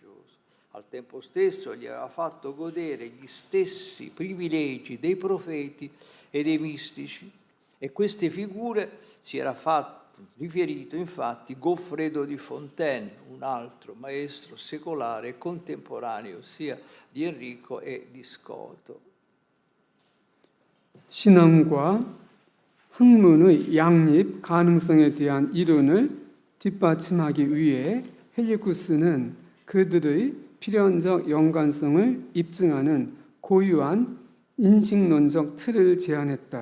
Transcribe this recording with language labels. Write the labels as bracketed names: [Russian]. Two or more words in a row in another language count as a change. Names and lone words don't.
[Italian] Al tempo stesso gli aveva fatto godere gli stessi privilegi dei profeti e dei mistici, e queste figure si era riferito infatti Goffredo di Fontaine, un altro maestro secolare e contemporaneo sia di Enrico e di Scoto. [Korean] 신앙과 학문의 양립 가능성에 대한 이론을 뒷받침하기 위해 헬리쿠스는 그들의 필연적 연관성을 입증하는 고유한 인식론적 틀을 제안했다.